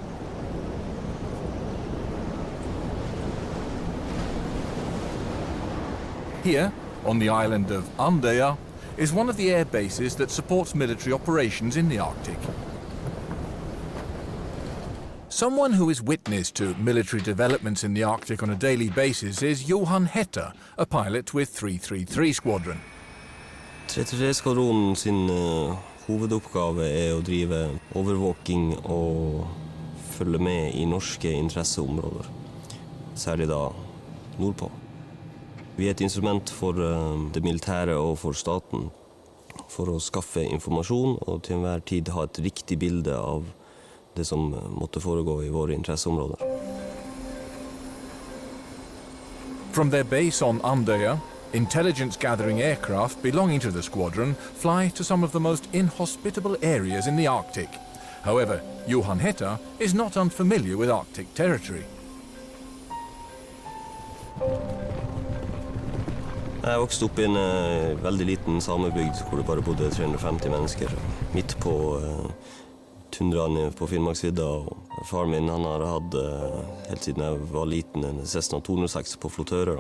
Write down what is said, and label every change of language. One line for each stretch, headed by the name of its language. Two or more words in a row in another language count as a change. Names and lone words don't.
English: Here, on the island of Andøya, is one of the air bases that supports military operations in the Arctic. Someone who is witness to military developments in the Arctic on a daily basis is Johan Hetta, a pilot with 333 Squadron.
Norwegian: 333-skvadronen sin hovedoppgave er å drive overvåking og følge med i norske interesseområder, særlig da nordpå. Vi er et instrument for det militære og for staten for å skaffe informasjon og til enhver tid ha et riktig bilde av det som måtte foregå i våre interesseområder.
English: From their base on Andøya, intelligence-gathering aircraft belonging to the squadron fly to some of the most inhospitable areas in the Arctic. However, Johan Hetta is not unfamiliar with Arctic territory.
Norwegian: Jeg vokste opp i en veldig liten samebygd hvor det bare bodde 350 mennesker. Midt på tundraen på Finnmarksvidda, og far min han har hatt helt siden jeg var liten en Cessna 206 på flottører.